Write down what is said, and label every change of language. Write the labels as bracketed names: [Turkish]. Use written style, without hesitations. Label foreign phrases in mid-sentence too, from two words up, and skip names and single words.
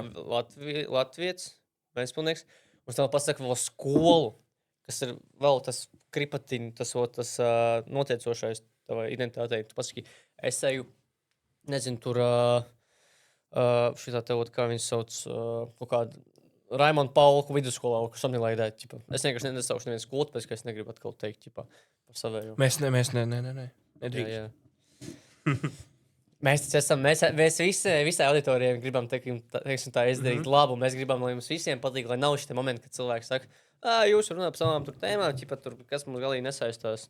[Latvian] Latviets, Ventspilnieks, un tev pasaka vēl skolu, kas ir vēl tas kripatiņ, tas noteicošais tavai identitātei. Tu pasaki, es eju, nezinu, tur... šitā tev, kā viņas sauc, kaut kādu Raimondu Paulku vidusskolā, [English] something like that. [Latvian] Es vienkārši nesaukšu nevienu skolu, pēc, ka es negribu atkal teikt, par savējo. Mēs nedrīkst. Mēs esam, mēs visai auditorijai gribam, teiksim tā, izdarīt labu. Mēs gribam, lai mums visiem patīk, lai nav šitie momenti, kad cilvēki saka, jūs runājat par savām tur tēmām, tur, kas mums galīgi nesaistās.